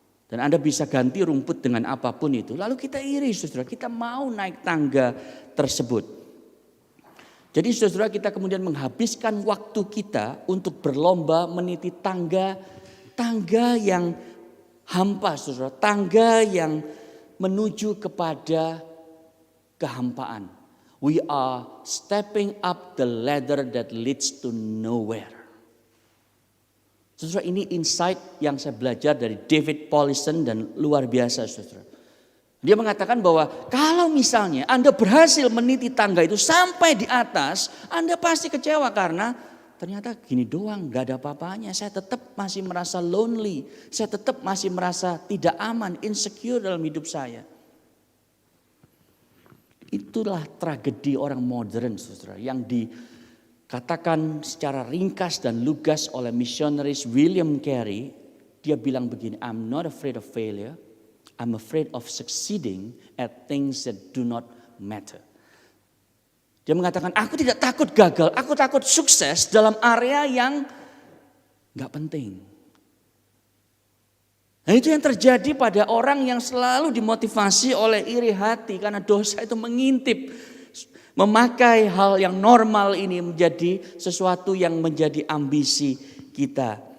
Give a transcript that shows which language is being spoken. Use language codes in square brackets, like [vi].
[id] Dan Anda bisa ganti rumput dengan apapun itu. Lalu kita iri saudara, kita mau naik tangga tersebut. Jadi saudara, kita kemudian menghabiskan waktu kita untuk berlomba meniti tangga yang hampa saudara. Tangga yang menuju kepada kehampaan. [en] We are stepping up the ladder that leads to nowhere. [id] Saudara, ini insight yang saya belajar dari David Paulison dan luar biasa saudara. Dia mengatakan bahwa kalau misalnya Anda berhasil meniti tangga itu sampai di atas, Anda pasti kecewa karena ternyata gini doang, gak ada apa-apanya. Saya tetap masih merasa lonely, saya tetap masih merasa tidak aman, insecure dalam hidup saya. Itulah tragedi orang modern saudara, yang dikatakan secara ringkas dan lugas oleh misionaris William Carey. Dia bilang begini, [en] I'm not afraid of failure. I'm afraid of succeeding at things that do not matter. [id] Dia mengatakan, aku tidak takut gagal, aku takut sukses dalam area yang gak penting. Nah, itu yang terjadi pada orang yang selalu dimotivasi oleh iri hati. Karena dosa itu mengintip, memakai hal yang normal ini menjadi sesuatu yang menjadi ambisi kita.